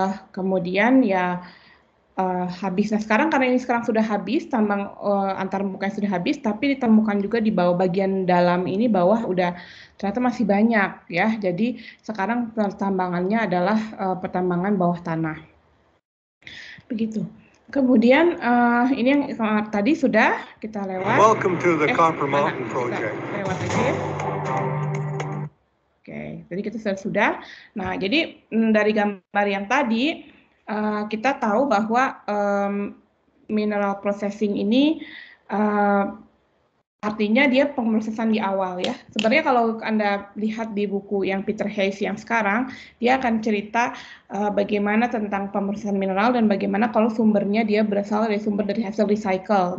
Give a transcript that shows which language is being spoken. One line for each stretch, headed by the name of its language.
Indonesian: Kemudian ya habis. Nah sekarang karena ini sekarang sudah habis, tambang antar muka sudah habis, tapi ditemukan juga di bawah bagian dalam ini bawah udah ternyata masih banyak ya. Jadi sekarang pertambangannya adalah pertambangan bawah tanah. Begitu. Kemudian ini yang tadi sudah kita lewat.
English: Welcome to the Copper Mountain Project.
Indonesian: Lewat aja ya. Oke, jadi kita sudah. Nah, jadi dari gambar yang tadi kita tahu bahwa mineral processing ini artinya dia pemrosesan di awal ya. Sebenarnya kalau Anda lihat di buku yang Peter Hayes yang sekarang, dia akan cerita bagaimana tentang pemrosesan mineral dan bagaimana kalau sumbernya dia berasal dari sumber dari hasil recycle.